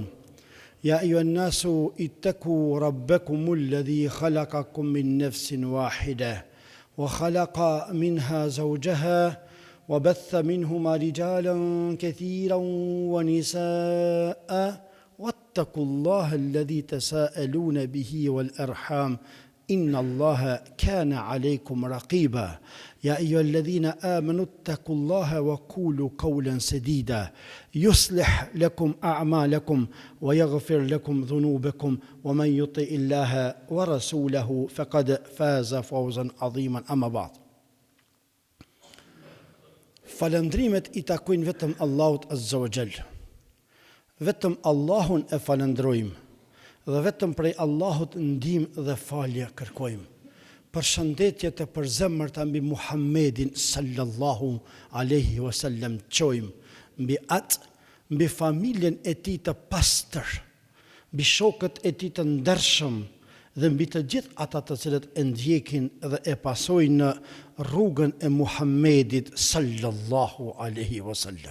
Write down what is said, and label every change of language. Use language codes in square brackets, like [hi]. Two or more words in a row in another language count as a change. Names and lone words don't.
[ar] يا أيها الناس اتقوا ربكم الذي خلقكم من نفس واحدة وخلق منها زوجها وبث منهما رجالا كثيرا ونساء واتقوا الله الذي تساءلون به والأرحام إن الله كان عليكم رقيبا. يا أيها الذين آمنوا اتقوا الله وقولوا قولا سديدا يصلح لكم أعمالكم ويغفر لكم ذنوبكم ومن يطع الله ورسوله فقد فاز فوزا عظيما. أما بعد. [sq] Falëndrimet I takojnë vetëm Allahut [ar] عز وجل. [sq] Vetëm Allahun e falëndrojmë dhe vetëm prej Allahut ndihmë dhe falje kërkojmë. Përshëndetje të përzemërta mbi Muhammedin [ar] صلى الله عليه وسلم [sq] çojmë, mbi atë, mbi familjen e tij të pastër, mbi shokët e tij të ndershëm dhe mbi të gjithë ata të cilët e ndjekin dhe e pasojnë në rrugën e Muhammedit [ar] صلى الله عليه وسلم.